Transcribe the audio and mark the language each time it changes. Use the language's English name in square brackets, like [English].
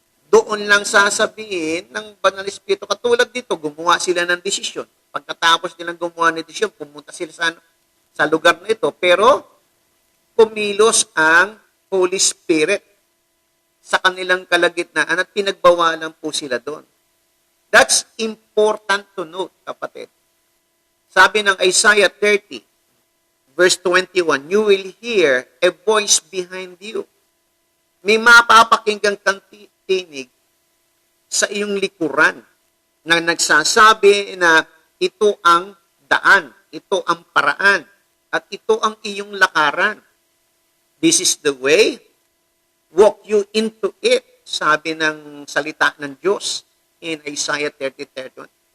[Filipino] Doon lang sasabihin ng Banal Espiritu. Katulad dito, gumawa sila ng desisyon. Pagkatapos nilang gumawa ng desisyon, pumunta sila sa lugar na ito. Pero, kumilos ang Holy Spirit sa kanilang kalagitnaan at pinagbawalan po sila doon. [English] That's important to note, kapatid. [Filipino] Sabi ng [English] Isaiah 30, verse 21, you will hear a voice behind you. [Filipino] May mapapakinggan kang tinig sa iyong likuran na nagsasabi na ito ang daan, ito ang paraan, at ito ang iyong lakaran. [English] This is the way, walk you into it, [Filipino] sabi ng salita ng Diyos [English] in Isaiah 30:31.